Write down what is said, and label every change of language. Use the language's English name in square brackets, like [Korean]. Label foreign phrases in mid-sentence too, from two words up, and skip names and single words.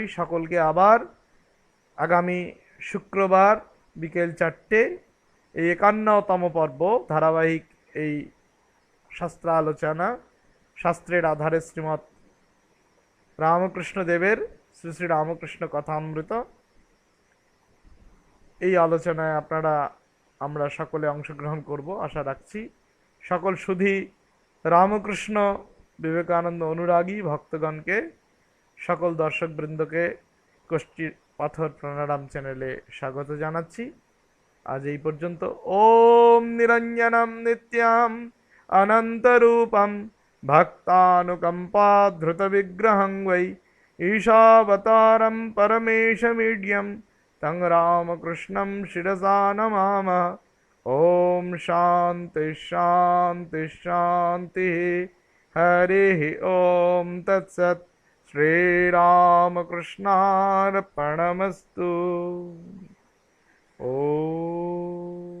[Bangla] সকলকে আবার আগামী শুক্রবার বিকেল 4টে এই 51তম পর্ব ধারাবাহিক এই শাস্ত্র আলোচনা, শাস্ত্রের আধারে শ্রীমৎ রামকৃষ্ণ দেবের শ্রী শ্রী রামকৃষ্ণ কথামৃত, এই আলোচনায় আমরা সকলে অংশগ্রহণ করব আশা রাখছি। সকল সুধী রামকৃষ্ণ বিবেকানন্দ অনুরাগী ভক্তগণকে, সকল দর্শকবৃন্দকে পাথর প্রাণারাম চ্যানেলে স্বাগত জানাচ্ছি। আজ এই পর্যন্ত। [Sanskrit] ওম নিরঞ্জনম নিত্যাম অনন্তরূপম ভক্তানুকম্পাধৃত বিগ্রহং বৈ ঈশাবতারম পরমেশমীड्यं तं রামকৃষ্ণं শিরসা নমামः। ওম শান্তি শান্তি শান্তি। हरिः ओम तत्सत्। श्रीरामकृष्णार्पणमस्तु। ओ